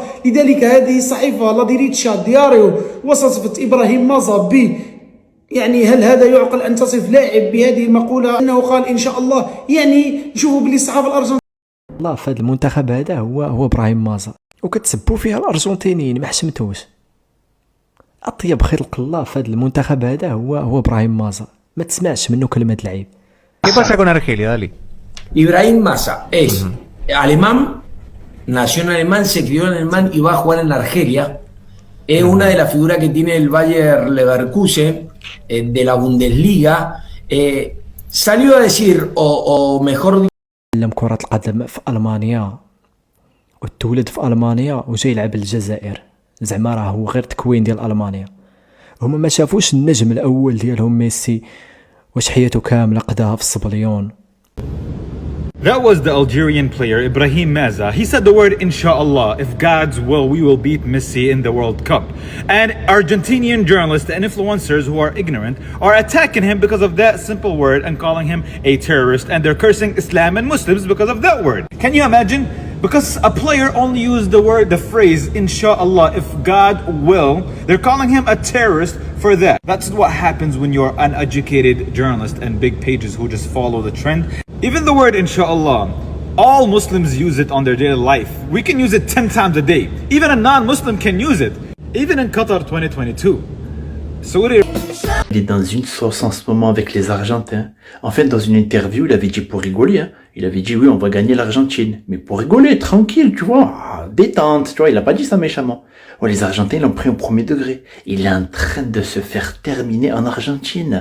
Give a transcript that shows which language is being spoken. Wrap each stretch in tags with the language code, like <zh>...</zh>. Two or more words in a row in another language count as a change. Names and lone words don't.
<ar>لذلك هذه الصحيفه لا ديريتشا دياريو وصفت ابراهيم مازا ب يعني هل هذا يعقل أن تصف لاعب بهذه المقولة أنه قال إن شاء الله؟ يعني شوفوا بلي الصحافة الأرجنتينية الله في هذا المنتخب هذا هو إبراهيم مازا، وكتسبوا فيها الأرجنتينيين ما حشمتوش. أطيب خلق الله في هذا المنتخب هذا هو إبراهيم مازا، ما تسمعش منه كلمة العيب.</ar> <es>¿Qué pasa con Argelia, Dali? Ibrahim Massa es alemán, nació en alemán, se crió en alemán y va a jugar en Argelia. Es una de las figuras que tiene el Bayer Leverkusen de la Bundesliga. Salió a decir, o mejor</es> <ar>علم كرة القدم في ألمانيا وتولد في ألمانيا وجاي يلعب الجزائر، زعما راه هو غير تكوين ديال ألمانيا. هما ما شافوش النجم الأول ديالهم ميسي واش حياته كاملة قداها في الصبليون.</ar> <en>That was the Algerian player Ibrahim Maza. He said the word inshallah, if God's will we will beat Messi in the World Cup. And Argentinian journalists and influencers who are ignorant are attacking him because of that simple word and calling him a terrorist, and they're cursing Islam and Muslims because of that word. Can you imagine Because a player only used the phrase inshallah, if God will, they're calling him a terrorist for that. That's what happens when you're an uneducated journalist and big pages who just follow the trend. Even the word inshallah, all Muslims use it on their daily life. We can use it 10 times a day. Even a non-Muslim can use it. Even in Qatar 2022.</en> <fr>Il est dans une sauce en ce moment avec les Argentins. En fait, dans une interview, il avait dit pour rigoler, hein. Il avait dit oui, on va gagner l'Argentine. Mais pour rigoler, tranquille, tu vois, détente, tu vois, il a pas dit ça méchamment. Oh, les Argentins l'ont pris au premier degré. Il est en train de se faire terminer en Argentine.</fr>